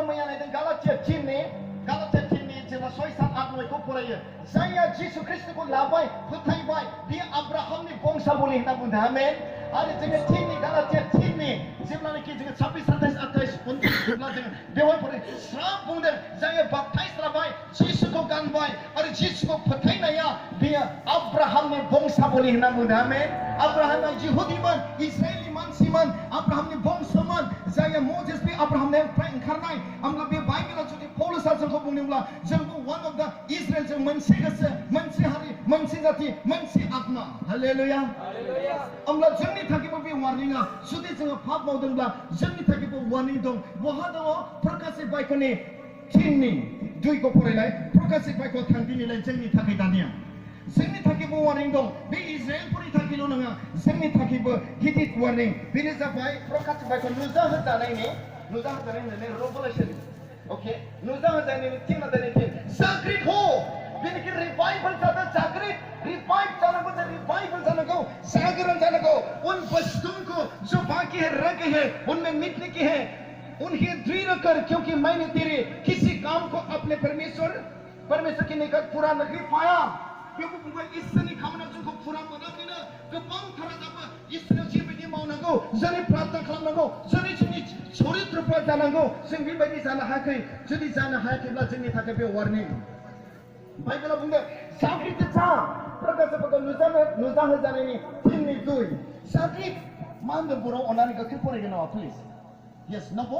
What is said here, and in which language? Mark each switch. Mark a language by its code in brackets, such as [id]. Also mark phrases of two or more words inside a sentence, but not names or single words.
[brx] मैया नायदों गालातिया 3नि जेब्ला 6 7 8 9खौ फरायो जायहा जिसु ख्रिस्टखौ लाबाय फोथायबाय बियो आब्राहामनि बंशावली होनना बुंदों आमेन आरो जोङो 3नि गालातिया 3नि जेब्लानाखि जोङो 26 27 28 29 जेब्ला जोङो बेवहाय फरायो श्राप बुंदों जायहा बाप्ताइज लाबाय जिसुखौ गानबाय आरो जिसुखौ फोथायनाया बियो आब्राहामनि बंशावली होनना बुंदों आमेन आब्राहामा जिहुदिमोन इजराइलनि मानसिमोन आब्राहामनि बंशमोन जायहा मोजेस बे खालामनायनिफ्राय ओंखारनाय आमला बे बाइबेलाव जुदि पौलुसआ जोंखौ बुंदोंब्ला जोंबो [en] one of the Israel [brx] जों मोनसे गोसो मोनसे हारि मोनसे जाति मोनसे आत्मा हालेलुया आमला जोंनि थाखायबो बे वार्निंआ जुदि जोङो पाप मावदोंब्ला जोंनि थाखायबो वार्निं दं बहा दङ प्रकाशित बाइकनि 3नि 2 फरायनाय प्रकाशित बाइकआव थांदिनिलाय जोंनि थाखाय दानिया जोंनि थाखायबो वार्निं दं बे इजराइलफोरनि थाखायल' नङा जोंनि थाखायबो गिदिर वार्निं बेनो जाबाय प्रकाशित बाइकआव नुजाहोजानायनि रेभेलेशन ओके नुजाहोजानायनि 3 जागृत हो बेनिखि रिवाइवल जादों जागृत रिवाइव जानांगौ जों रिवाइवल जानांगौ जागरण जानांगौ [hi] उन वस्तुओं को जो बाकी है रह गए हैं उनमें मिटने की है उन्हें दृढ़ कर क्योंकि मैंने तेरे किसी काम को अपने परमेश्वर की निकट पूरा नहीं पाया क्योंकि [brx] बुंबाय इसोरनि खामानियाव जोंखौ पूरा मोनाखैनो गोबांथार जाबो इसोरनाव जिबायदि मावनांगौ जोंनि प्रार्थना खालामनांगौ जोंनि चरित्रफोर जानांगौ जों बेबायदि जानो हायाखै जुदि जानो हायाखैब्ला जोंनि थाखाय बे वार्निं बाइबेलाव बुंदों जागृत जा प्रकाशितफोरखौ नुजाहोजानायनि 3नि 2 जागृत मा होनदों बर' अननानै गोख्रै फरायगोन नामा प्लिज Yes, नंगौ